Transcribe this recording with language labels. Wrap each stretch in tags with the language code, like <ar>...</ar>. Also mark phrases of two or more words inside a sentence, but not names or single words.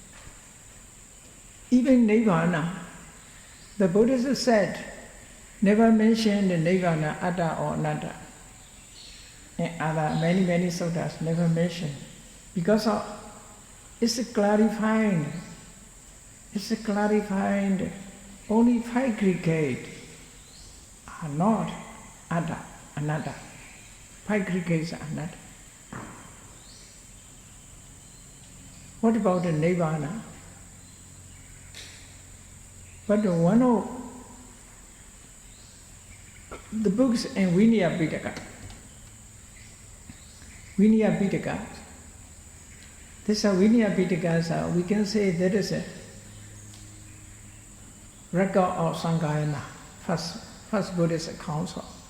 <en>Even Nibbana, the Buddha said, never mentioned the Nibbana, atta or anatta. And other many suttas never mentioned. Because of, it's clarifying. It's clarifying. Only aggregate are not atta, anatta. Five aggregates are anatta. What about the nirvana? But one of the books in Vinaya Pitaka, these are Vinaya Pitakas, we can say there is a record of Sakkāyana, first Buddhist council.</en>